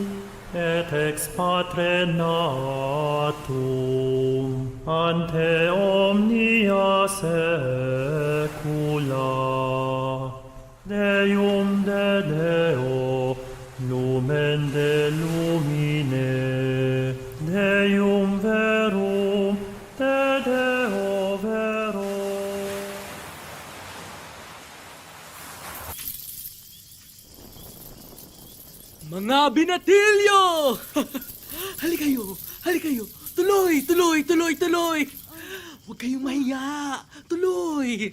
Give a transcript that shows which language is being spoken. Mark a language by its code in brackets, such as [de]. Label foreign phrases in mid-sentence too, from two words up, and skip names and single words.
[la] et ex Patre natum, ante omnia saecula, Deum de Deo, lumen de lumine, Deum verum, de Deo verum. [tl] Mga binatilyo! Halikayo! Halikayo! Tuloy! Tuloy! Tuloy! Tuloy! Huwag kayong mahiya! Tuloy!